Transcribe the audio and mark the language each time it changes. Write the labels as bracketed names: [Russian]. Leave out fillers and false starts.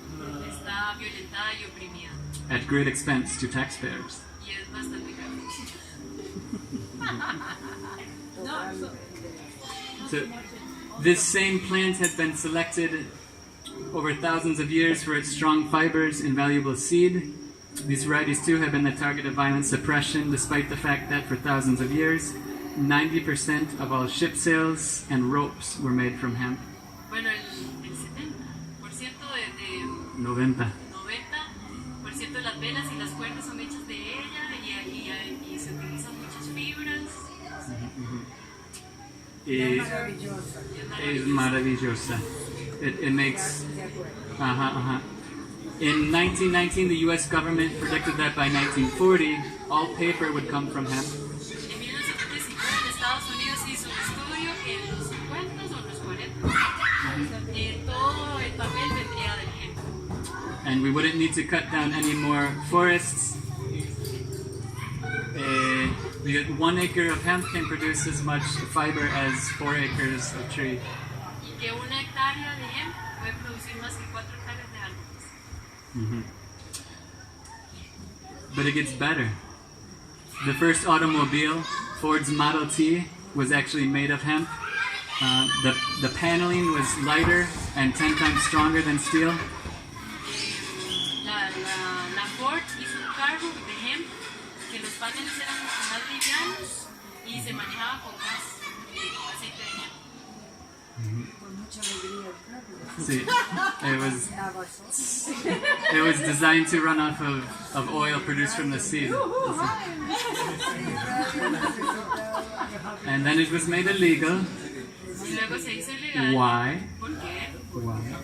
[Spanish] Está violentada y oprimida. [English] at great expense to taxpayers. [Spanish] Y es bastante caro. [English] So, this same plant had been selected over thousands of years for its strong fibers and valuable seed. These varieties too have been the target of violent suppression, despite the fact that for thousands of years, 90% of all ship sails and ropes were made from hemp. [Spanish] Bueno, el 70% de 90. 90% de las velas y las cuerdas son hechas de ella, y se utilizan muchas fibras. Es maravillosa. [English] It makes... In 1919, the U.S. government predicted that by 1940, all paper would come from hemp. [Spanish] En 1919 en Estados Unidos hizo un estudio que en los 50 o los 40 todo el papel vendría del hemp. [English] And we wouldn't need to cut down any more forests. Because 1 acre of hemp can produce as much fiber as 4 acres of tree. [Spanish] Y que una hectárea de hemp puede producir más que 4 hectáreas de árboles. [English] But it gets better. The first automobile, Ford's Model T, was actually made of hemp. The paneling was lighter and 10 times stronger than steel. [Spanish] La Ford hizo un carro de hemp, que los paneles eran mucho más livianos y se manejaba con gas, aceite de hemp. Con mucha alegría, claro. [English] See, it was designed to run off of oil produced from the seed. And then it was made illegal. [Spanish] Y luego se hizo ilegal. [English] Why? [Spanish] ¿Por qué? [English] Why?